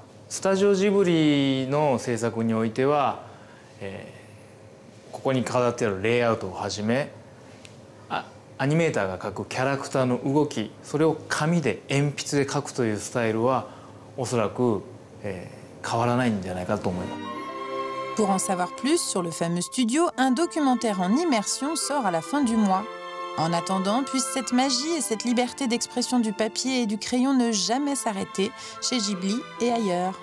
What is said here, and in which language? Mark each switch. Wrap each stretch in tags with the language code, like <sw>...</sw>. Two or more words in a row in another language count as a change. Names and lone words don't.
<ja>スタジオジブリの制作においては、ここに飾ってあるレイアウトをはじめ、アニメーターが描くキャラクターの動き、それを紙で鉛筆で描くというスタイルはおそらく変わらないんじゃないかと思います。</ja> <fr>Pour en savoir plus sur le fameux studio, un documentaire en immersion sort à la fin du mois. En attendant, puisse cette magie et cette liberté d'expression du papier et du crayon ne jamais s'arrêter chez Ghibli et ailleurs.</fr>